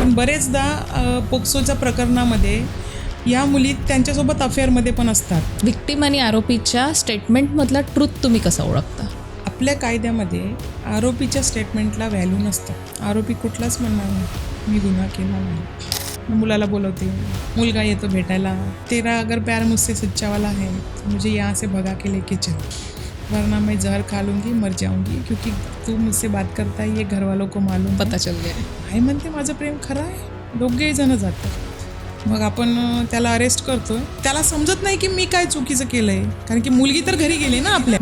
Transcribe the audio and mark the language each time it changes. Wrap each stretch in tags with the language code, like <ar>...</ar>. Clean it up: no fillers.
<mr>पण बरेचदा पोक्सोच्या प्रकरणामध्ये या मुली त्यांच्यासोबत अफेअरमध्ये पण असतात. विक्टीम आणि आरोपीच्या स्टेटमेंटमधला ट्रूथ तुम्ही कसं ओळखता? आपल्या कायद्यामध्ये आरोपीच्या स्टेटमेंटला व्हॅल्यू नसतं. आरोपी कुठलाच म्हणणार नाही मी गुन्हा केला नाही. मुलाला बोलवते, मुलगा येतो भेटायला,</mr> <hi>तेरा अगर प्यार मुझसे सच्चा वाला है मुझे यहाँ से भगा के लेके चल वरना मैं जहर खा लूँगी मर जाऊँगी क्योंकि तू मुझसे बात करता है ये घर वालों को मालूम पता चल गया.</hi> <mr>आई म्हणते माझं प्रेम खरं आहे. दोघेही जण जातात. मग आपण त्याला अरेस्ट करतो. त्याला समजत नाही की मी काय चुकीचं केलं आहे, कारण की मुलगी तर घरी गेली ना आपल्या.</mr>